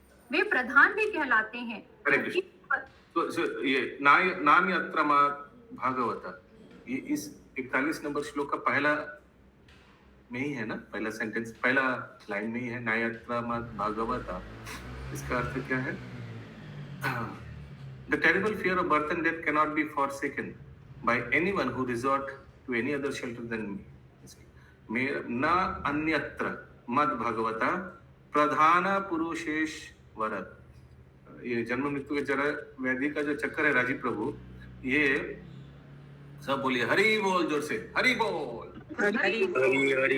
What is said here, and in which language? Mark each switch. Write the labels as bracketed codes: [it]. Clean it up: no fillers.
[hi] वे प्रधान भी कहलाते हैं। तो ये नान्यत्र भागवत, ये इस 41 नंबर श्लोक का पहला में ही है ना, पहला सेंटेंस, पहला लाइन में ही है, नायत्र भागवत। इसका अर्थ क्या है? [en] The terrible fear of birth and death cannot be forsaken by anyone who resort to any other shelter than me. [sa] न अन्यत्र मद भगवता प्रधान पुरुषेश्वर। [hi] ये जन्म मृत्यु के जरा व्याधि का जो चक्कर है राजीव प्रभु, ये सब बोलिए हरि बोल, जोर से हरि बोल। हरि हरि